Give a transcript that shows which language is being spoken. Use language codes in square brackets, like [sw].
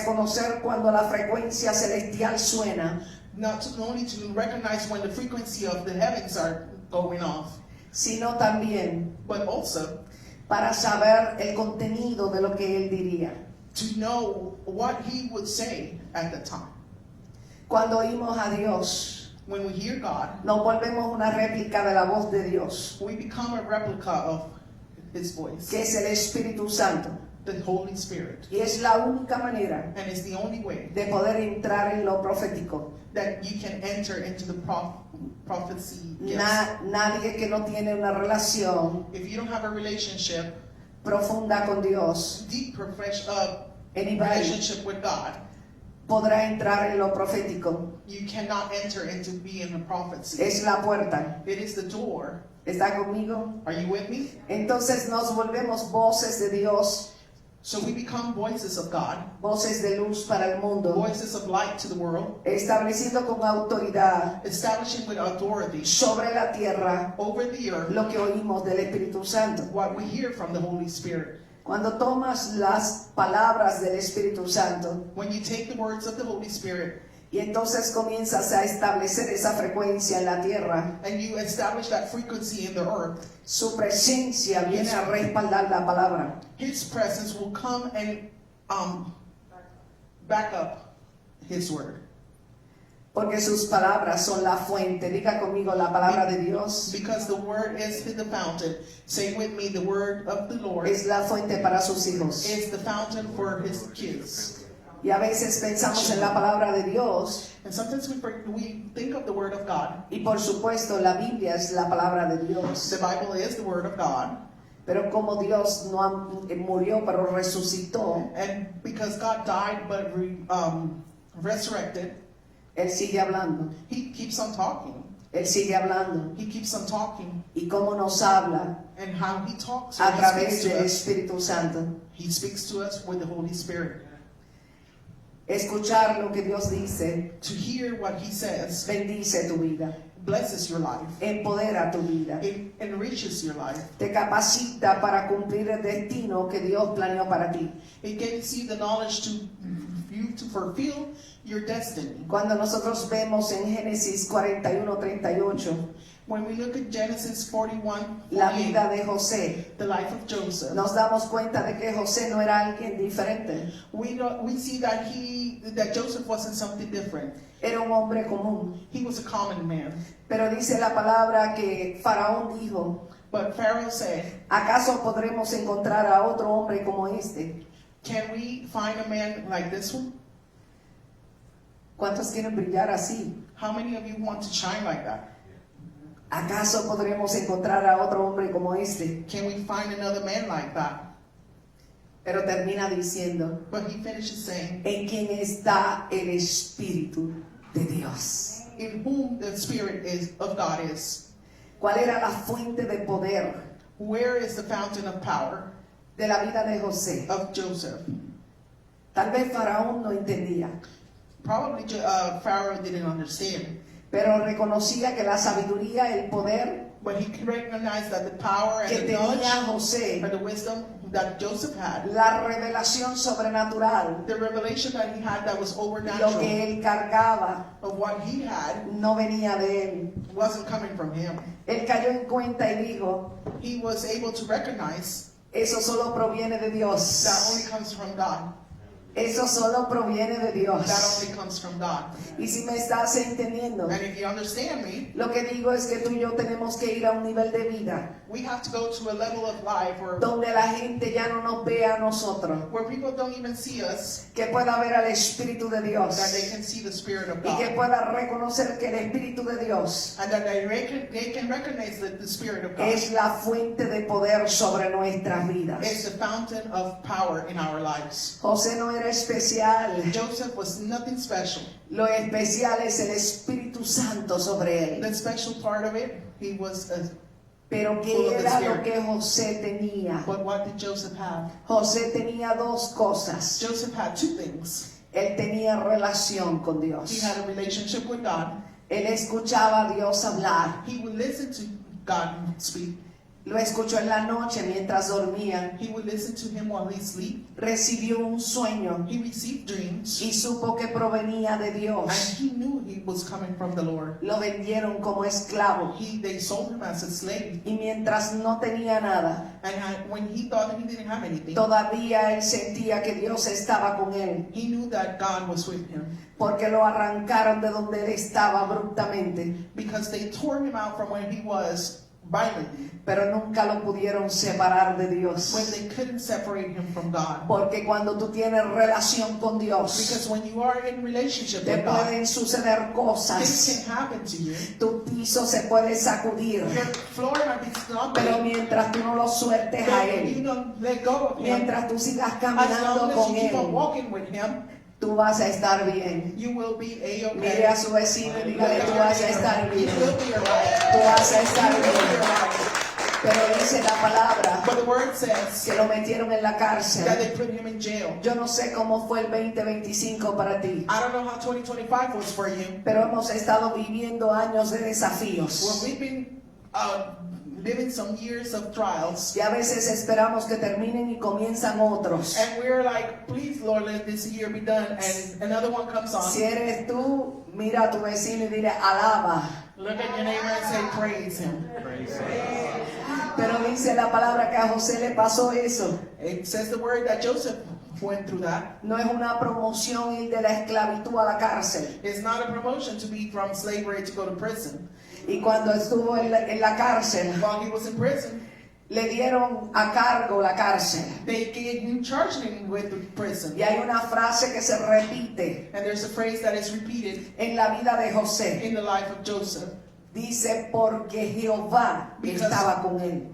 [es] reconocer cuando la frecuencia celestial suena, [en] not only to recognize when the frequency of the heavens are going off, [es] sino también [en] but also [es] para saber el contenido de lo que Él diría. [en] to know what He would say at the time. [es] Cuando oímos a Dios, [en] When we hear God, [es] nos volvemos una réplica de la voz de Dios, [en] we become a replica of His voice, [es] que es el Espíritu Santo. [en] the Holy Spirit. [es] Y es la única manera [en] And it's the only way [es] de poder entrar en lo profético. [en] that you can enter into the prophecy gifts. [es] Nadie que no tiene una relación [en] If you don't have a relationship, [es] profunda con Dios, [en] deep anybody relationship with God, [es] podrá entrar en lo profético. [en] you cannot enter into being a prophecy. [es] Es la puerta. [en] It is the door. [es] ¿Está conmigo? [en] Are you with me? [es] Entonces nos volvemos voces de Dios, [en] So we become voices of God, [es] voces de luz para el mundo, [en] voices of light to the world, [es] estableciendo con autoridad [en] establishing with authority [es] sobre la tierra [en] over the earth [es] lo que oímos del Espíritu Santo. [en] what we hear from the Holy Spirit. [es] Cuando tomas las palabras del Espíritu Santo [en] When you take the words of the Holy Spirit [es] y entonces comienzas a establecer esa frecuencia en la tierra, [en] and you establish that frequency in the earth, [es] su presencia viene a respaldar la palabra. [en] His presence will come and back up His word. [es] Porque sus palabras son la fuente. Diga conmigo la palabra de Dios. [en] Because the word is the fountain. Say with me, the word of the Lord [es] Es la fuente para sus hijos. [en] is the fountain for His kids. [es] Y a veces pensamos en la palabra de Dios [en] And sometimes we think of the word of God. [es] y por supuesto la Biblia es la palabra de Dios. [en] The Bible is the word of God. [es] Pero como Dios no murió pero resucitó, [en] And because God died but resurrected, [es] Él sigue hablando. [en] He keeps on talking. [es] Él sigue hablando. [en] He keeps on talking. [es] Y cómo nos habla [en] And how He talks, [es] a [en] He [es] través [en] speaks to [es] del [en] us. [es] Espíritu Santo. [en] He speaks to us with the Holy Spirit. [es] Escuchar lo que Dios dice [en] To hear what He says [es] bendice tu vida, [en] blesses your life. [es] empodera tu vida, [en] It enriches your life. [es] te capacita para cumplir el destino que Dios planeó para ti. [en] It gives you the knowledge to you to fulfill your destiny. [es] Cuando nosotros vemos en Génesis 41:38 [en] When we look at Genesis 41, [es] la vida de José, [en] the life of Joseph, [es] nos damos cuenta de que José no era alguien diferente, [en] we see that Joseph wasn't something different. [es] era un hombre común. [en] He was a common man. [es] Pero dice la palabra que Faraón dijo, [en] But Pharaoh said, [es] ¿acaso podremos encontrar a otro hombre como este? [en] "Can we find a man like this one? [es] ¿Cuántos quieren brillar así? [en] How many of you want to shine like that? [es] ¿Acaso podremos encontrar a otro hombre como este? [en] Can we find another man like that?" [es] Pero termina diciendo, [en] But he finishes saying, [es] en quien está el Espíritu de Dios. [en] "In whom the Spirit of God is." [es] ¿Cuál era la fuente de poder [en] Where is the fountain of power [es] de la vida de José? [en] of Joseph? [es] Tal vez Faraón no entendía, [en] Probably Pharaoh didn't understand, [es] pero reconocía que la sabiduría, el poder [en] But he recognized that the power [es] que [en] and the [es] tenía [en] knowledge [es] José, [en] and the wisdom that Joseph had, [es] la revelación sobrenatural, [en] the revelation that he had that was [es] lo [en] overnatural [es] que él cargaba, [en] of what he had [es] no venía de él. [en] wasn't coming from him. [es] Él cayó en cuenta y dijo, [en] He was able to recognize [es] eso solo proviene de [en] that [es] Dios. [en] only comes from God. [es] Eso solo proviene de [en] That [es] Dios. [en] only comes from God. [es] Y si me estás entendiendo, [en] And if you understand me, [es] lo que digo es que tú y yo tenemos que ir a un nivel de vida [en] we have to go to a level of life [es] donde la gente ya no nos vea a nosotros, [en] where people don't even see us, [es] que pueda ver al Espíritu de Dios [en] that they can see the Spirit of [es] y que [en] God. [es] pueda reconocer que el Espíritu de Dios [en] And that they can recognize that the Spirit of God [es] es la fuente de poder sobre nuestras [en] is [es] vidas. [en] the fountain of power in our lives. [es] José no era especial, [en] Joseph was nothing special. [es] lo especial es el Espíritu Santo sobre él. [en] The special part of it, he was a, [es] Pero ¿qué era lo que José tenía? [en] but what did Joseph have? [es] José tenía dos cosas. [en] Joseph had two things. [es] Él tenía relación con [en] He [es] Dios. [en] had a relationship with God. [es] Él escuchaba a Dios hablar. [en] He would listen to God speak. [es] Lo escuchó en la noche mientras dormía. [en] He would listen to him while he sleep. [es] Recibió un sueño [en] He received dreams. [es] y supo que provenía de [en] And [es] Dios. [en] he knew he was coming from the Lord. [es] Lo vendieron como esclavo. [en] They sold him as a slave. [es] Y mientras no tenía nada, [en] And when he thought he didn't have anything, [es] todavía él sentía que Dios estaba con él. [en] he knew that God was with him. [es] Porque lo arrancaron de donde él estaba abruptamente. [en] Because they tore him out from where he was violently. [es] Pero nunca lo pudieron separar de Dios. [en] When they couldn't separate him from God. [es] Porque cuando tú tienes relación con Dios, [en] Because when you are in relationship [es] te [en] with God, [es] pueden suceder [en] things [es] cosas. [en] can happen to you. [es] Tu piso se puede sacudir. [en] Your floor might be [es] Pero [en] stumbling. [es] mientras tú no lo sueltes a [en] But you [es] Él, [en] don't let go of him. [es] mientras tú sigas [en] As [es] caminando [en] long as [es] con [en] you keep on [es] Él, [en] walking with him, [es] tú vas a estar bien. [en] you will be [es] Mire a su vecino y dígale, tú vas a estar [en] You [es] bien. [en] will be alright. [es] Tú vas a estar [en] You will be [es] bien. [en] alright. [es] Pero dice la palabra [en] But the word says [es] que lo metieron en la [en] that [es] cárcel. [en] they put him in jail. [es] Yo no sé cómo fue el 2025 para ti, [en] I don't know how 2025 was for you. [es] pero hemos estado viviendo años de [en] Well, [es] desafíos. [en] we've been living some years of trials. [es] Y a veces esperamos que terminen y comienzan otros. [en] And we're like, please, Lord, let this year be done. And another one comes on. [es] Si eres tú, mira a tu vecino y dile, alaba. [en] Look at your neighbor and say, praise him. [es] Pero dice la palabra que a José le pasó eso. [en] It says the word that Joseph went through that. [es] No es una promoción ir de la esclavitud a la cárcel. [en] It's not a promotion to be from slavery to go to prison. [es] Y cuando estuvo en la cárcel, [en] While he was in prison, [es] le dieron a cargo la cárcel. [en] they gave him, charged him with the prison. [es] Y hay una frase que se repite [en] And there's a phrase that is repeated [es] en la vida de José. [en] in the life of Joseph. [es] Dice, porque Jehová estaba con él.